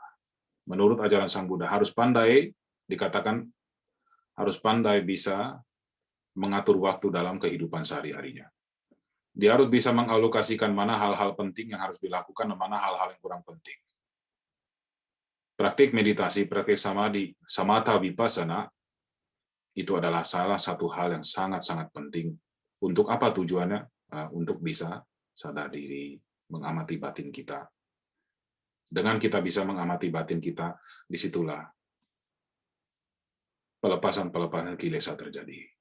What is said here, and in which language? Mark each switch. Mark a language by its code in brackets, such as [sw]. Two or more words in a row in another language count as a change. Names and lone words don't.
[id] Menurut ajaran Sang Buddha harus pandai, dikatakan harus pandai bisa mengatur waktu dalam kehidupan sehari-harinya. Dia harus bisa mengalokasikan mana hal-hal penting yang harus dilakukan dan mana hal-hal yang kurang penting. Praktik meditasi, praktik samadhi, [pi] samatha vipassana, [id] itu adalah salah satu hal yang sangat-sangat penting. Untuk apa tujuannya? Untuk bisa sadar diri, mengamati batin kita. Dengan kita bisa mengamati batin kita, disitulah pelepasan kilesa terjadi.